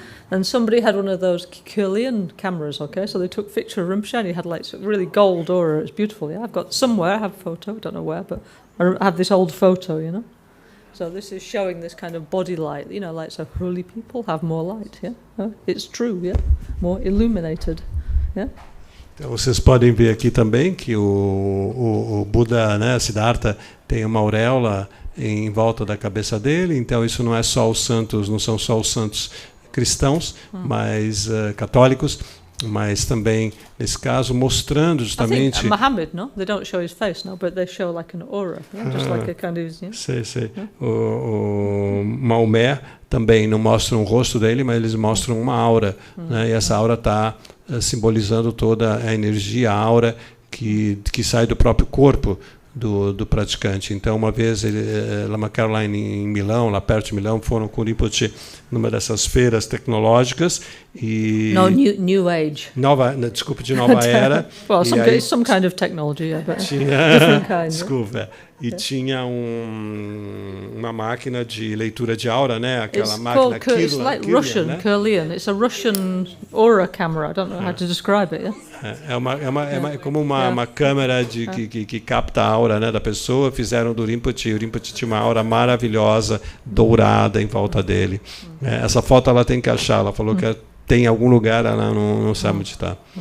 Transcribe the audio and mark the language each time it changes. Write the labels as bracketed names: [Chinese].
[English] And somebody had one of those Curlian cameras, okay? So they took a picture of Rinpoche, and he had really gold aura. It's beautiful, I've got somewhere, I have a photo, don't know where, but I have this old photo, So this is showing this kind of body light, so holy people have more light, It's true, more illuminated, [Portuguese] Então vocês podem ver aqui também que o Buda, Siddhartha, tem uma auréola em volta da cabeça dele. Então isso não são só os santos cristãos, mas católicos, mas também nesse caso mostrando justamente. [English] I think Muhammad, no, they don't show his face, no, but they show like an aura, just like a kind of. [Portuguese] Sei. O Maomé também não mostra o rosto dele, mas eles mostram uma aura, E essa aura está simbolizando toda a energia, a aura que sai do próprio corpo do praticante. Então, uma vez, Lama Caroline em Milão, lá perto de Milão, foram com o Rinpoche numa dessas feiras tecnológicas, E [English] No, New Age. [Portuguese] Desculpa, de nova era. [English] Well, [Portuguese] E aí [English] some kind of technology, yeah, but [Portuguese] tinha, [English] different kind. [Portuguese] desculpa. E tinha uma máquina de leitura de aura, né? Aquela máquina [English] it's like Kirlian, Russian, [Portuguese] né? Kirlian. [English] It's a Russian aura camera. I don't know how to describe it. Yeah? [Portuguese] É como uma câmera que capta a aura, né, da pessoa. Fizeram do Rinpoche. O Rinpoche tinha uma aura maravilhosa, dourada em volta dele. Essa foto ela tem que achar. Ela falou que tem em algum lugar, ela não sabe onde está.